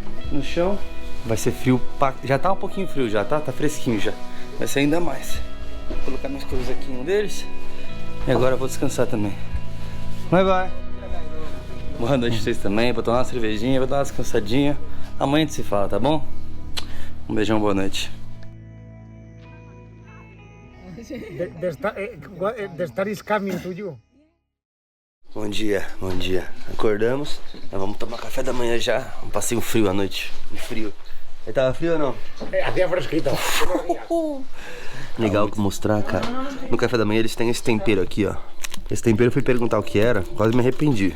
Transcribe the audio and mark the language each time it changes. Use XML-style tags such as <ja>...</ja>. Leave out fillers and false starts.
<pt>No chão, vai ser frio, já tá um pouquinho frio já, tá? Tá fresquinho já. Vai ser ainda mais. Vou colocar minhas coisas aqui em um deles. E agora eu vou descansar também. Bye bye. Boa noite pra vocês também, vou tomar uma cervejinha, vou dar uma descansadinha. Amanhã a gente se fala, tá bom? Um beijão, boa noite.</pt> <en>The star is coming to you.</en> <pt>Bom dia, bom dia. Acordamos, nós vamos tomar café da manhã já. Um passeio frio à noite, frio. Aí tava frio ou não?</pt> <es>Hacía fresquito.</es> <pt>Legal mostrar, cara. No café da manhã eles têm esse tempero aqui, ó. Esse tempero eu fui perguntar o que era, quase me arrependi.</pt>